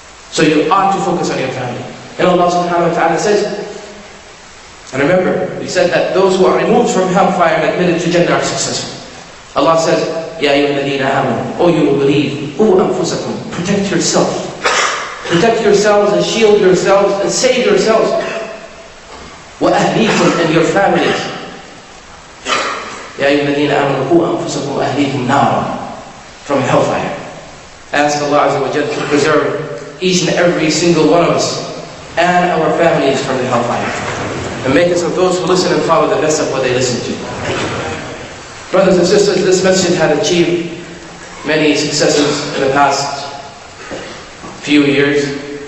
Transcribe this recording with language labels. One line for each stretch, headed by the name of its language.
English: So you ought to focus on your family. And Allah subhanahu wa ta'ala says, and remember, we said that those who are removed from hellfire and admitted to Jannah are successful. Allah says,
Arabic: يَا أَيُّهَا الَّذِينَ آمَنُوا,
English: O you who believe,
Arabic: قُوا أَنفُسَكُمْ,
English: protect yourself. Protect yourselves and shield yourselves and save yourselves.
Arabic: وَأَهْلِيكُمْ,
English: and your families.
Arabic: يَا أَيُّهَا الَّذِينَ آمَنُوا قُوا أَنفُسَكُمْ وَأَهْلِيكُمْ نَارًا,
English: from hellfire. Ask Allah Azza wa Jalla to preserve each and every single one of us and our families from the hellfire. And make us of those who listen and follow the best of what they listen to. Brothers and sisters, this masjid had achieved many successes in the past few years.